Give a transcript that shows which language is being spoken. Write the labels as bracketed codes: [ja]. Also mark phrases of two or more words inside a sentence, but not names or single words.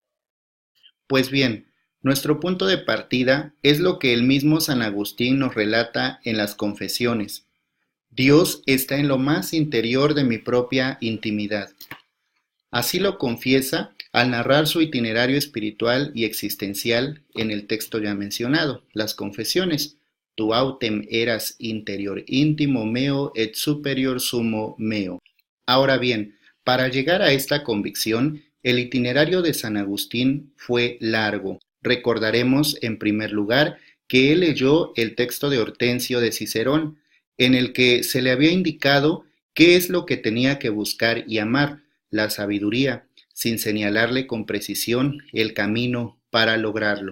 [es] Pues bien, nuestro punto de partida es lo que el mismo San Agustín nos relata en las Confesiones. Dios está en lo más interior de mi propia intimidad. Así lo confiesa al narrar su itinerario espiritual y existencial en el texto ya mencionado, las Confesiones. [la] Tu autem eras interior intimo meo et superior sumo meo. [es] Ahora bien, para llegar a esta convicción, el itinerario de San Agustín fue largo. Recordaremos, en primer lugar, que él leyó el texto de Hortensio de Cicerón, en el que se le había indicado qué es lo que tenía que buscar y amar, la sabiduría, sin señalarle con precisión el camino para lograrlo.